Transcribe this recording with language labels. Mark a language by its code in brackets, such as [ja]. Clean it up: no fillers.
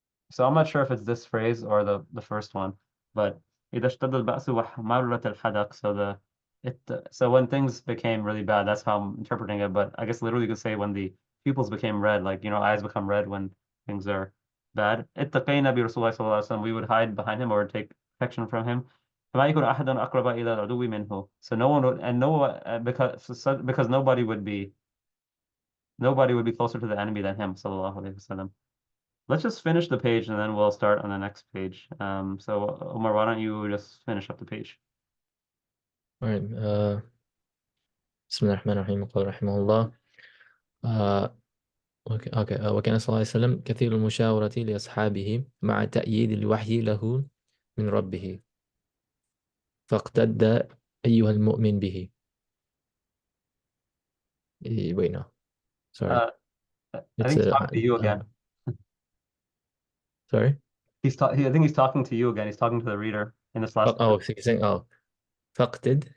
[en] So I'm not sure if it's this phrase or the first one, but [ar] إذا اشتد البأس وحمرت الحدق. [en] So when things became really bad, that's how I'm interpreting it. But I guess literally you could say when the pupils became red, like eyes become red when things are bad. [ar] اتقينا برسول الله صلى الله عليه وسلم. [en] We would hide behind him or take protection from him. [ar] فما يكون أحد أقرب إلى العدو منه. [en] So no one would, and no because nobody would be closer to the enemy than him, [ar] صلى الله عليه وسلم. [en] Let's just finish the page and then we'll start on the next page. So Omar, why don't you just finish up the page? All right. [ar] بسم الله الرحمن الرحيم. قال رحمه الله. [en] Okay. [ar] وكان صلى الله عليه وسلم كثير المشاورة لأصحابه مع تأييد الوحي له من ربه فاقتد أيها المؤمن به. [en] Wait, no. Sorry. Uh, I It's think he's talking to you again. Sorry? I think he's talking to you again. He's talking to the reader in this last part. So he's saying, فقتد.